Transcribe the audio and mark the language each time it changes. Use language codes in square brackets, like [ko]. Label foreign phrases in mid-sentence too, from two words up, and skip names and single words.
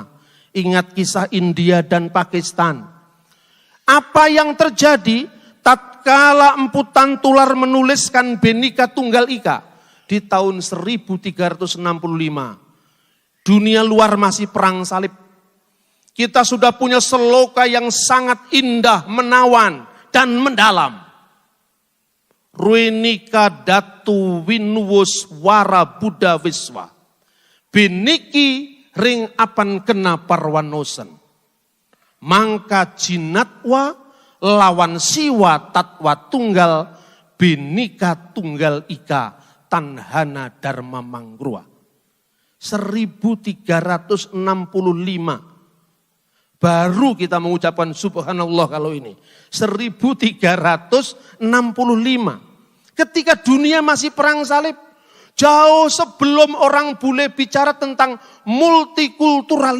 [id] Ingat kisah India dan Pakistan. Apa yang terjadi tatkala Empu Tantular menuliskan Bhinneka Tunggal Ika di tahun 1365. Dunia luar masih perang salib. Kita sudah punya seloka yang sangat indah, menawan dan mendalam. [kaw] Ruinika datu winwus wara Buddha Wiswa. Biniki ring apan kena parwanosen. Mangka jinatwa lawan siwa tatwa tunggal. Bhinneka Tunggal Ika tanhana dharma manggrua. [id] 1365. Baru kita mengucapkan subhanallah kalau ini. 1365. Ketika dunia masih perang salib. Jauh sebelum orang bule bicara tentang multikulturalisme.